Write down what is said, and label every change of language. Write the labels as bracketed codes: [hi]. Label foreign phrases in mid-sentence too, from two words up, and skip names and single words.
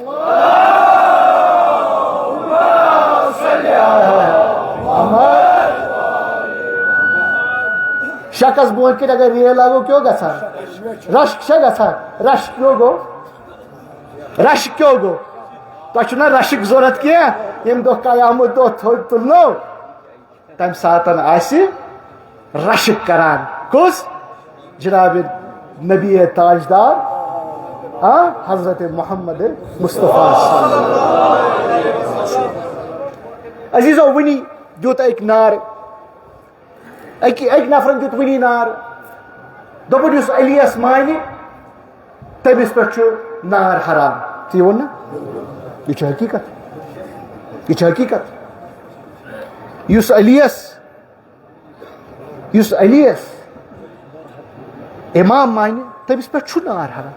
[ks] شکس برونٛٹھ کَنہِ اگر ریل لاگو کیٛاہ گژھان رشک چھا گژھان رشک کیٛاہ گوٚو تۄہہِ چھُنا رشک ضوٚرتھ کینٛہہ ییٚمہِ دۄہ قیامت دۄہ تھوٚد تُلنو تمہِ ساتن آسہِ رشک کران کُس جناب نبی تاجدار حضرت محمد مصطفیٰ [ar] صلی اللہ علیہ وسلم. [ks] عزیزو ونی دیُت أکۍ نار أکۍ نفرن دیُت ونی نار دوٚپُن یُس علیَس مانہِ تٔمِس پٮ۪ٹھ چھُ نار حرام. تی ووٚن نا یہ چھُ حقیٖقت یہ چھُ حقیٖقت. یُس علیَس امام مانہِ تٔمِس پٮ۪ٹھ چھُ نار حرام.